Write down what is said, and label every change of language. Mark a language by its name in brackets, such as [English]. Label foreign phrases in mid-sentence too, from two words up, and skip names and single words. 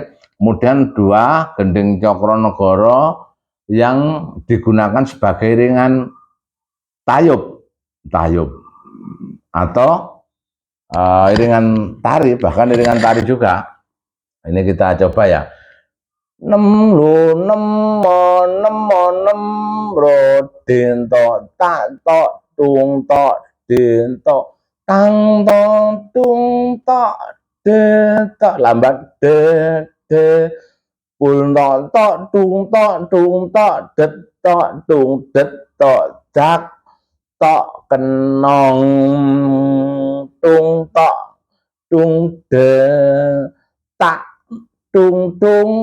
[Indonesian] Kemudian dua, gending Cokronegoro yang digunakan sebagai iringan tayub atau iringan tari, bahkan iringan tari juga. Ini kita coba ya. Nem lu nemo nemo nem ro din to tak to tung to din to tang tong tung to de to, lambat de pul to tung to det tung det to jak to kenong tung de tak tung de